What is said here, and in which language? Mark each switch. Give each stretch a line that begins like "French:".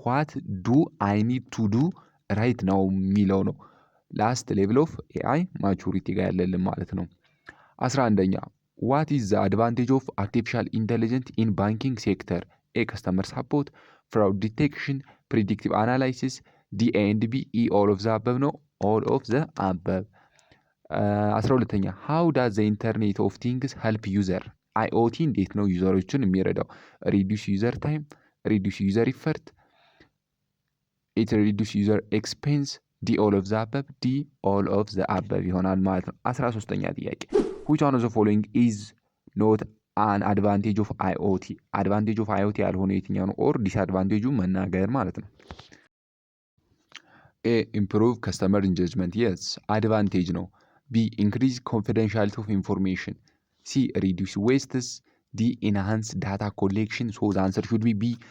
English: ዋት ዱ አይ ኒድ ቱ ዱ ራይት
Amharic: ነው የሚለው ነው። ላስት ሌቭል ኦፍ ኤአይ ማቹሪቲ ጋር ያለልን ማለት ነው። 11ኛ
English: what is the advantage of artificial intelligence in banking sector? A customer support, fraud detection, predictive analysis, D and B E all of the above ነው። all of the above። 12ኛ how does the internet of things help user?
Amharic: IoT እንዴት ነው ዩዘሮችን የሚረዳው?
English: reduce user time, reduce user effort, it reduce user expense, D all of the above, D all of the above
Amharic: ይሆናል ማለት ነው። 13ኛ ጥያቄ
English: which one of the following is not an advantage of IoT? advantage of IoT
Amharic: ያልሆነ የትኛው ነው?
English: ኦር ዲስአድቫንቴጁ
Amharic: መናገር ማለት ነው።
English: ኤ improve customer engagement yes advantage ነው። ቢ increase confidentiality of information፣ ሲ reduce wastes፣ ዲ enhance data collection። so the answer should be B